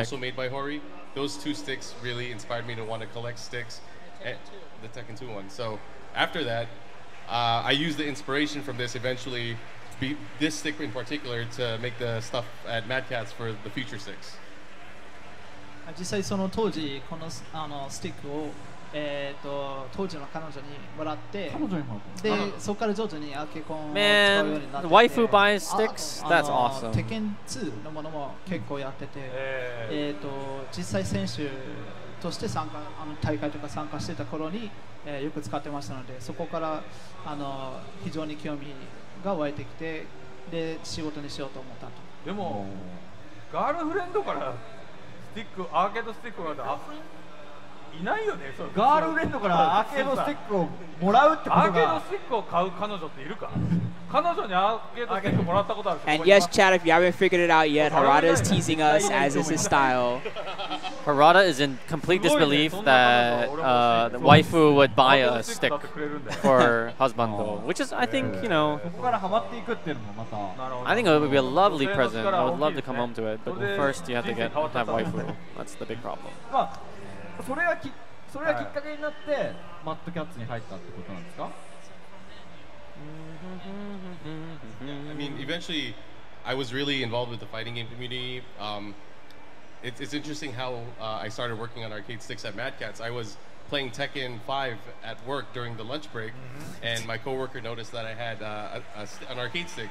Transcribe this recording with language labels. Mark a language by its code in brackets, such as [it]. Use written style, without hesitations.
[en] Also made by Hori. Those two sticks really inspired me to want to collect sticks. The Tekken 2 one. So after that, I used the inspiration from this eventually. This stick in particular to make the stuff at Mad Catz for the future sticks. [ja] 実際その当時このスティックを当時の彼女にもらってでそこから徐々にアケコンを使うようになって [en] waifu buys sticks? That's awesome. [ja] Tekken 2のものも結構やってて実際選手として大会とか参加してた頃によく使ってましたのでそこから非常に興味が湧いてきてで仕事にしようと思ったと。でもガールフレンドからスティック、アーケードスティックもらっていないよね。ガールフレンドからアーケードスティックをもらうってことが。アーケードスティックを買う彼女っているか。彼女にアーケードスティックもらったことある。 [en] And yes, Chad, if you haven't figured it out yet, Harada is teasing us, as is his style. Harada is in complete disbelief that the waifu would buy a stick for her husband, which is, I think, you know, I think it would be a lovely present. I would love to come home to it, but first you have to have waifu. That's the big problem. [ja] それがきっかけになってマッドキャッツに入ったってことなんですか？ [en] I mean, eventually, I was really involved with the fighting game community. It's interesting how I started working on arcade sticks at Mad Catz. I was playing Tekken 5 at work during the lunch break, and my coworker noticed that I had an arcade stick.